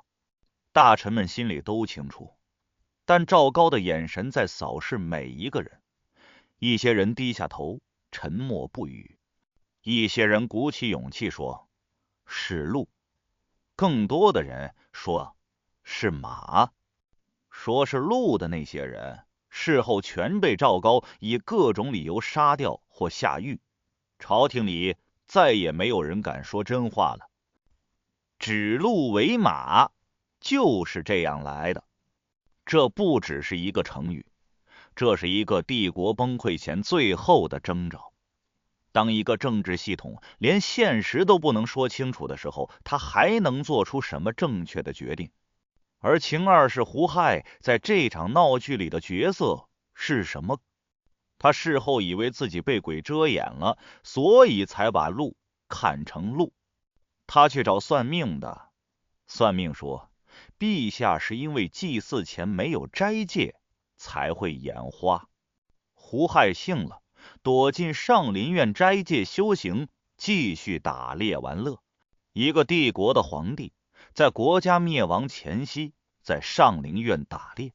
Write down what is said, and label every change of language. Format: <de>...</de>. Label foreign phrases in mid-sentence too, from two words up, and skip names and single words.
<zh>大臣們心裡都清楚，但趙高的眼神在掃視每一個人。一些人低下頭，沉默不語；一些人鼓起勇氣說是鹿，更多的人說是馬。說是鹿的那些人，事後全被趙高以各種理由殺掉或下獄，朝廷裡再也沒有人敢說真話了。指鹿為馬就是這樣來的。這不只是一個成語，這是一個帝國崩潰前最後的徵兆。當一個政治系統連現實都不能說清楚的時候，他還能做出什麼正確的決定？而秦二世胡亥在這場鬧劇裡的角色是什麼？他事後以為自己被鬼遮眼了，所以才把鹿看成鹿。他去找算命的，算命說，陛下是因為祭祀前沒有齋戒， 才會眼花。胡亥信了，躲進上林苑齋戒修行，繼續打獵玩樂。一個帝國的皇帝，在國家滅亡前夕，在上林苑打獵。</zh>